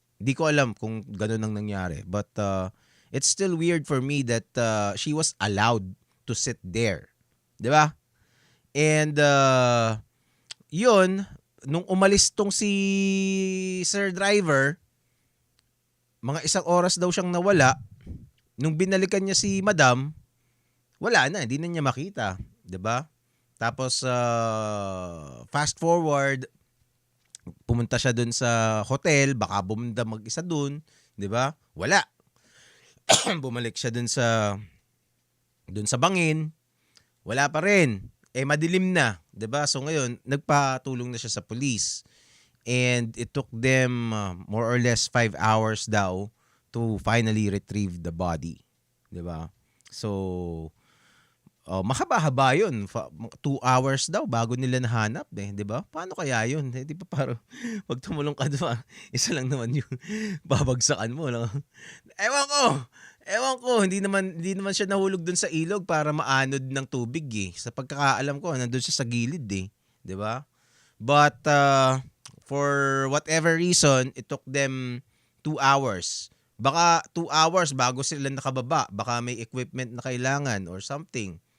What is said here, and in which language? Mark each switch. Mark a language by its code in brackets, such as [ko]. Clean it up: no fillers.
[tl] Di ko alam kung gano'n ang nangyari. [en] But it's still weird for me that she was allowed to sit there. [tl] 'Di ba? And yun, nung umalis tong si Sir Driver, mga 1 oras daw siyang nawala. Nung binalikan niya si Madam, wala na, hindi na niya makita, 'di ba? Tapos fast forward, pumunta siya doon sa hotel, baka bumunda mag-isa doon, 'di ba? Wala. Bumalik siya doon sa bangin, wala pa rin. Madilim na, 'di ba? So ngayon, nagpatulong na siya sa police. [en] And it took them more or less 5 hours daw to finally retrieve the body, [tl] 'di ba? So mahaba-haba 'yun. 2 hours daw bago nila nahanap 'di ba? Paano kaya 'yun? Di ba parang pag tumulong ka doon, isa lang naman yung babagsakan mo lang. Ewan ko, hindi naman siya nahulog doon sa ilog para maanod ng tubig eh. Sa pagkakaalam ko, nandoon siya sa gilid eh, 'di ba? [en] But for whatever reason, it took them 2 hours. [tl] Baka 2 hours bago sila nakababa. Baka may equipment na kailangan or something.